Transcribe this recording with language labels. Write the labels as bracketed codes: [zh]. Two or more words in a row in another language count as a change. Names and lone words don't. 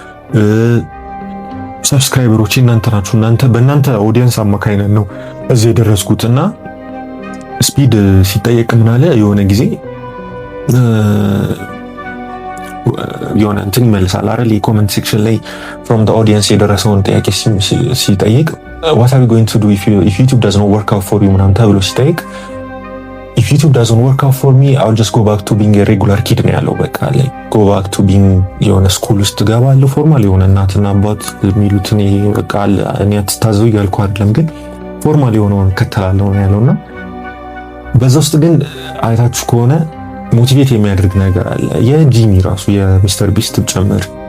[am] ሰብስክራይበሮች እናንተ ናችሁ። በእናንተ ኦዲየንስ አማካይነት ነው እዚህ የደረስኩት። እና ስፒድ ሲጠየቅ ምን አለ የሆነ ጊዜ የሆነ እንትን ይመልሳል አይደል? የኮሜንት ሴክሽን ላይ [en] from the audience [am] የደረሰውን ጥያቄ ሲጠይቅ [en] what are you going to do if YouTube does not work out for you [am] ምናምን ተብሎ ሲጠይቅ [en] if YouTube doesn't work out for me I'll just go back to being a regular kid [am] ነው ያለው። በቃ ላይ [en] go back to being [am] የሆነ ስኩል ውስጥ ገባለሁ፣ ፎርማል የሆነ እናትና አባት የሚሉትን በቃ እኔ አትታዘው እያልኩ አይደለም፣ ግን ፎርማል የሆነውን እከተላለሁ ነው ያለውና በዛ ውስጥ ግን አይታችሁ ከሆነ ሞቲቬት የሚያደርግ ነገር አለ። የጂሚ ራሱ የሚስተር ቢስት ጭምር